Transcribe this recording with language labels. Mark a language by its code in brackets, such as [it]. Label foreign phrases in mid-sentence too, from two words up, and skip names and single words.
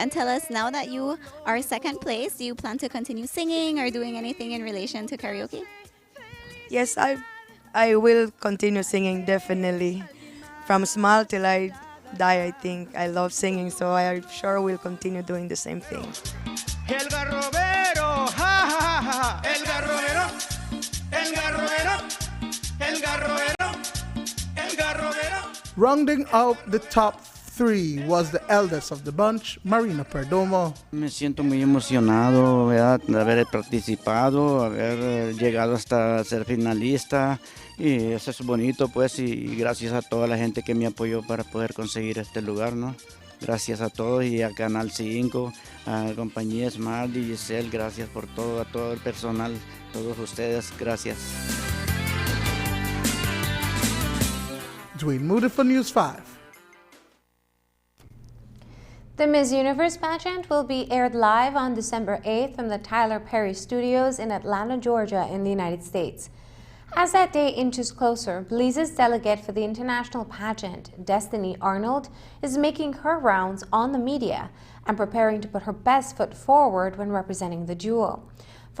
[en] And tell us, now that you are second place, do you plan to continue singing or doing anything in relation to karaoke? Yes, I will continue singing, definitely. From small till I die, I think. I love singing, so I sure will continue doing the same thing. [es] El garrobero, ha ha ha ha, el garrobero, el garrobero, el garrobero, el garrobero. [en] Rounding out the top 3 was the eldest of the bunch, Marino Perdomo. [es] Me siento muy emocionado, ¿verdad?, de haber participado, haber llegado hasta ser finalista, y eso es bonito, pues, y gracias a toda la gente que me apoyó para poder conseguir este lugar, ¿no? Gracias a todos, y a Canal 5, a la compañía Smart y Giselle, gracias por todo, a todo el personal, todos ustedes, gracias. [en] Dwayne Moody for News 5. The Miss Universe pageant will be aired live on December 8th from the Tyler Perry Studios in Atlanta, Georgia in the United States. As that day inches closer, Belize's delegate for the international pageant, Destiny Arnold, is making her rounds on the media and preparing to put her best foot forward when representing the duo.